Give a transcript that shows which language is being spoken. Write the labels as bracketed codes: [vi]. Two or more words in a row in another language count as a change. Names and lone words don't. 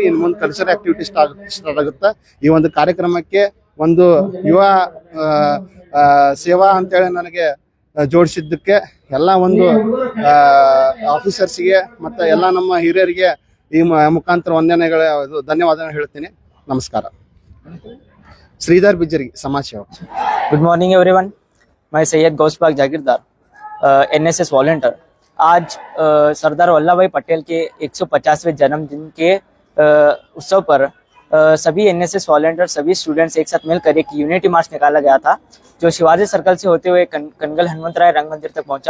[kn] ಇನ್ನು ಮುಂದೆ [en] cultural activity start [kn] ಆಗುತ್ತೆ. ಈ ಒಂದು ಕಾರ್ಯಕ್ರಮಕ್ಕೆ ಒಂದು ಯುವ ಸೇವಾ ಅಂತೇಳಿ ನನಗೆ ಜೋಡಿಸಿದ್ದಕ್ಕೆ ಎಲ್ಲ ಒಂದು ಆಫೀಸರ್ಸ್ಗೆ ಮತ್ತೆ ಎಲ್ಲ ನಮ್ಮ ಹಿರಿಯರಿಗೆ ಈ ಮುಖಾಂತರ ಧನ್ಯವಾದ ಹೇಳ್ತೀನಿ. ನಮಸ್ಕಾರ. [hi] श्रीधर बिजरी, समाज सेवक. [en] good morning everyone. [hi] मैं सैयद गौसबाग जागीरदार, [en] NSS volunteer. [hi] आज सरदार वल्लभभाई पटेल के 150वें जन्मदिन के उत्सव पर सभी [en] NSS volunteer, [hi] सभी स्टूडेंट्स एक साथ मिलकर एक [en] unity march [hi] निकाला गया था, जो शिवाजी सर्कल से होते हुए कनगल हनुमंतराय रंग मंदिर तक पहुंचा.